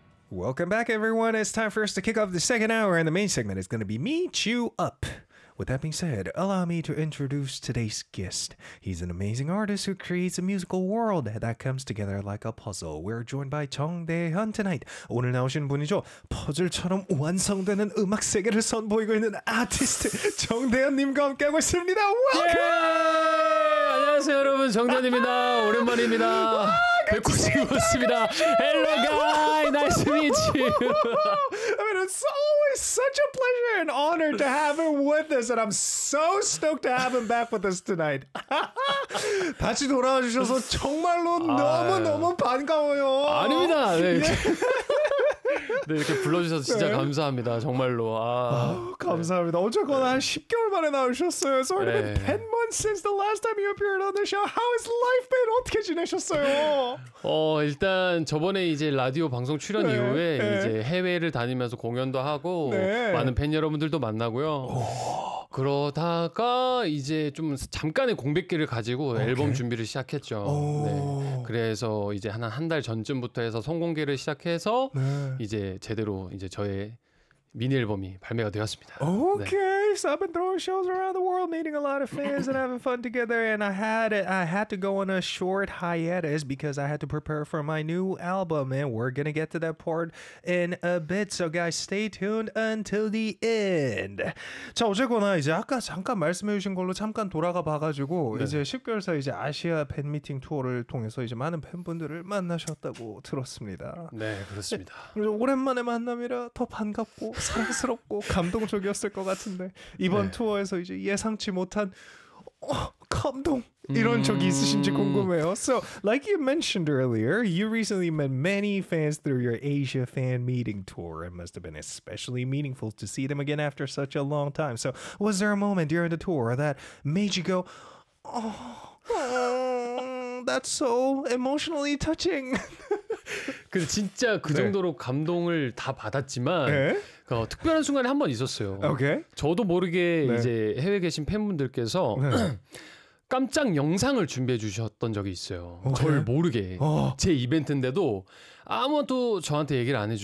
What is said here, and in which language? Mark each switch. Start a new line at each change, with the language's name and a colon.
English: Welcome back, everyone. It's time for us to kick off the second hour, and the main segment is going to be Me Chew Up. With that being said, allow me to introduce today's guest. He's an amazing artist who creates a musical world that comes together like a puzzle. We're joined by Jung Dae-hyun tonight.
Korean: 오늘 나오신 분이죠. 퍼즐처럼 완성되는 음악 세계를 선보이고 있는 아티스트 정 대현님과 함께하고 있습니다.
English: Welcome! Yeah!
Korean: 안녕하세요, 여러분. 정 대현입니다. 오랜만입니다. 뵙고 싶었습니다.
English: Hello, guy. Nice to meet you. I mean, it's always such a pleasure and honor to have him with us, and I'm so stoked to have him back with us tonight.
Korean: 다시 돌아와 주셔서 정말로 너무 반가워요. 아닙니다. 네. 네, 이렇게 불러주셔서 진짜 감사합니다. 정말로. 감사합니다. 어쨌거나 한 10개월 만에 나오셨어요.
English: It's already been 10 months since the last time you appeared on the show. How has life been?
Korean: 어떻게 지내셨어요? 일단 저번에 이제 라디오 방송 출연 이후에 이제 해외를 다니면서 공연도 하고 많은 팬 여러분들도 만나고요. 그러다가 이제 좀 잠깐의 공백기를 가지고 앨범 준비를 시작했죠. 네. 그래서 이제 한 달 전쯤부터 해서 선공개를 시작해서 이제 제대로 이제 저의 미니 앨범이 발매가 되었습니다.
English: Okay, so I've been throwing shows around the world, meeting a lot of fans and having fun together. And I had to go on a short hiatus because I had to prepare for my new album. And we're gonna get to that part in a bit. So guys, stay tuned until the end.
Korean: 자, 어쨌거나 이제 아까 잠깐 말씀해주신 걸로 잠깐 돌아가 봐가지고 이제 10개월 사이 이제 아시아 팬미팅 투어를 통해서 이제 많은 팬분들을 만나셨다고 들었습니다. 네, 그렇습니다. 오랜만에 만남이라 더 반갑고. 사랑스럽고 감동적이었을 것 같은데 이번 투어에서 이제 예상치 못한 감동 이런 적이 있으신지 궁금해요.
English: So, like you mentioned earlier, you recently met many fans through your Asia fan meeting tour. It must have been especially meaningful to see them again after such a long time. So, was there a moment during the tour that made you go, "Oh, that's so emotionally touching"?
Korean: 근데 진짜 그 정도로 감동을 다 받았지만 특별한 순간이 한 번 있었어요.
English: Okay.
Korean: 저도 모르게 이제 해외에 계신 팬분들께서 깜짝 영상을 준비해 주셨던 적이 있어요. 저를 모르게 제 이벤트인데도 아무도 저한테 얘기를 안 해주고